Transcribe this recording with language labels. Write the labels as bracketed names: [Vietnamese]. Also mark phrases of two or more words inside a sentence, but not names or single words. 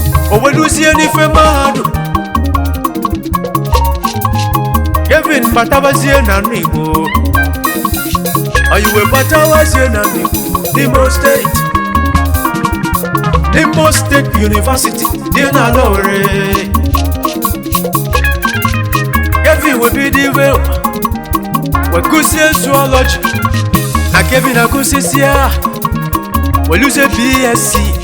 [Igbo] O weluzie n'ife mahadum. Kevin batabazie na nnu Igbo. Oyi we batabazie na nnu Igbo n'Imo State. N'Imo State University dị na Lore. Kevin we bido iwe we gụsie zoology. Na Kevin agụsịsịa we luzie B S C.